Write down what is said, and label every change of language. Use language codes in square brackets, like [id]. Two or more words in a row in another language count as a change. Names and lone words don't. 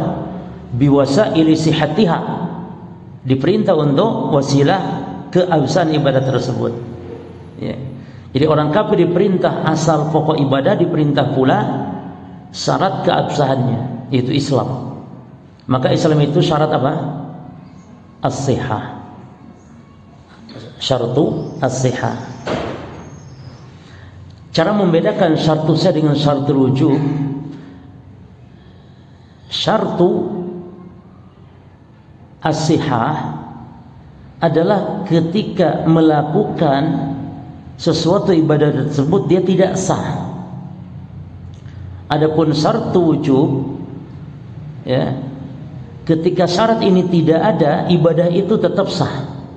[ar] بوسائل صحتها, [id] diperintah untuk wasilah keabsahan ibadah tersebut ya. Jadi orang kafir diperintah asal pokok ibadah, diperintah pula syarat keabsahannya, yaitu Islam. Maka Islam itu syarat apa? [ar] الصحة. شرط الصحة. [id] Cara membedakan [ar] شرط صح [id] dengan [ar] شرط وجوب. شرط الصحة [id] adalah ketika melakukan sesuatu ibadah tersebut dia tidak sah. Adapun [ar] شرط وجوب [id] ya, ketika syarat ini tidak ada, ibadah itu tetap sah.